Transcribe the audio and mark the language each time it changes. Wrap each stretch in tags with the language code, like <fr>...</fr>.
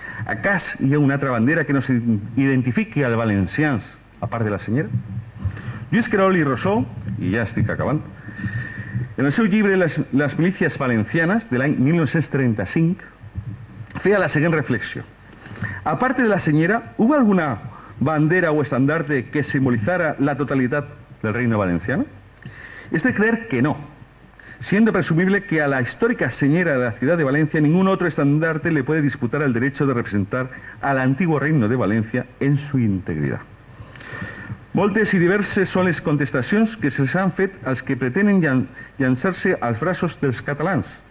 <ca>Acas hi ha una altra bandera que no s'identifiqui als valencians a part de la Senyera? Lluís Querol i Rosó, i ja estic acabant, en el seu llibre Les milícies valencianes de l'any 1935 feia la següent reflexió.</ca> <es>A part de la Senyera, ¿hubo alguna bandera o estandarte que simbolizara la totalidad del reino valenciano? Es de creer que no, siendo presumible que a la histórica Senyera de la ciudad de Valencia ningún otro estandarte le puede disputar el derecho de representar al antiguo reino de Valencia en su integridad.</es> <ca>Moltes i diverses són les contestacions que s'han fet als que pretenen llançar-se als braços dels catalans.</ca>